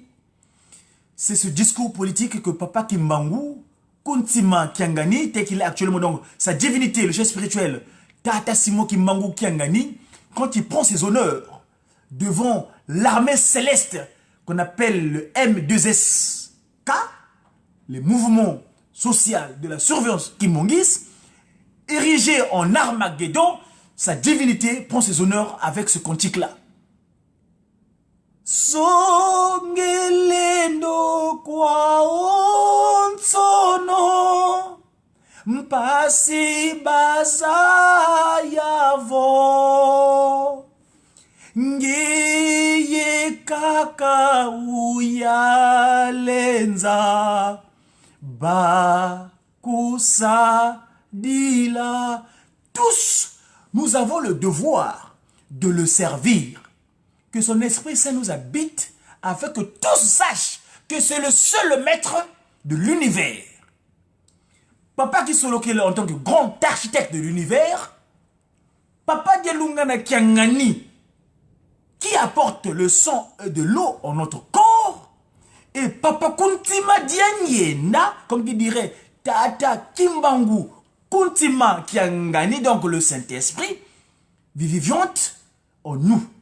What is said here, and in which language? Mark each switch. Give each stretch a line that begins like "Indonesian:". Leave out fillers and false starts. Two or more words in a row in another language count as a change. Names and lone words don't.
French: C'est ce discours politique que Papa Kimbangu, Kuntima Kiangani, tel qu'il est actuellement, donc sa divinité, le chef spirituel, Tata Simo Kimbangu Kiangani, quand il prend ses honneurs devant l'armée céleste qu'on appelle le M2SK, les mouvements sociaux de la surveillance kimbanguiste, érigé en Armageddon, sa divinité prend ses honneurs avec ce cantique-là.
Kongo: Songelendo kwa onsono mpasi baza yavo ngeye kaka uyalenza ba kusadila.
French: Tous, nous avons le devoir de le servir. Que son Esprit Saint nous habite afin que tous sachent que c'est le seul maître de l'univers. Papa Kisolokele en tant que grand architecte de l'univers, Papa Dialungana Kiangani qui apporte le sang et de l'eau en notre corps, et Papa Kuntima Dianyena, comme qui dirait Tata Kimbangu Kuntima Kiangani, donc le Saint-Esprit, vivante en nous.